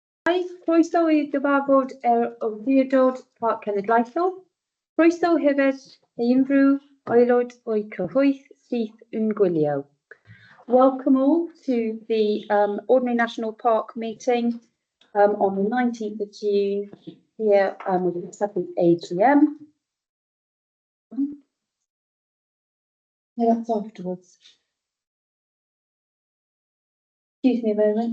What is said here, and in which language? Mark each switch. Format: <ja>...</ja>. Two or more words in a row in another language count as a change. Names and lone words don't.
<cy>Croeso I gyfarfod awdurdod Parc Cenedlaethol. Croeso hefyd unrhyw aelod o'i cyhoedd sydd yn gwylio.</cy> <en>Welcome all to the Ordinary National Park meeting on the 19th of June here with the 7th AGM. Yeah, that's afterwards. Excuse me a moment.</en>